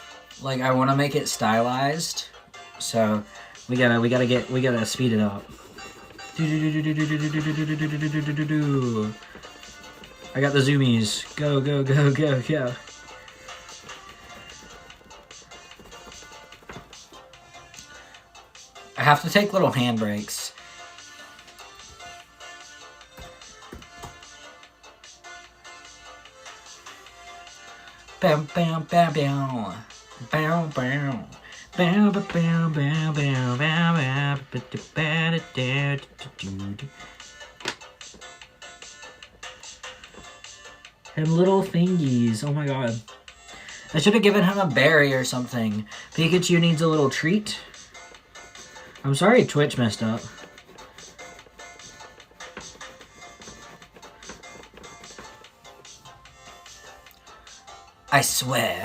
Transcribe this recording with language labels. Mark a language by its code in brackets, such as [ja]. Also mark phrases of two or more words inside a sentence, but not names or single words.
[en] Like, I want to make it stylized So we gotta speed it up. I got the zoomies. Go, go, go, go, go. I have to take little handbrakes. Bam, bam, bam, bam. Bam, bam. Bam, bam, bam, bam, bam, bam, bam. And little thingies. Oh my god. I should have given him a berry or something. Pikachu needs a little treat. I'm sorry Twitch messed up. I swear.